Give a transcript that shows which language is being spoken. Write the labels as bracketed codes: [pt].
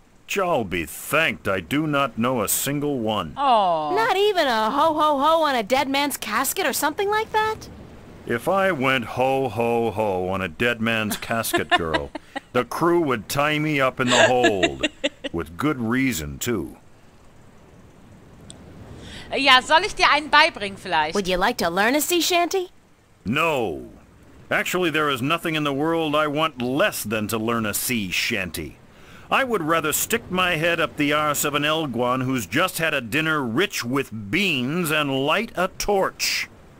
[en] Jal be thanked I do not know a single one. Oh. Not even a ho-ho-ho on a dead man's casket or something like that? If I went ho-ho-ho on a dead man's casket, girl, the crew would tie me up in the hold. With good reason, too. [de] Ja, soll ich dir einen beibringen vielleicht? [en] Would you like to learn a sea shanty? No. Actually, there is nothing in the world I want less than to learn a sea shanty. I would rather stick my head up the arse of an Elguan who's just had a dinner rich with beans and light a torch.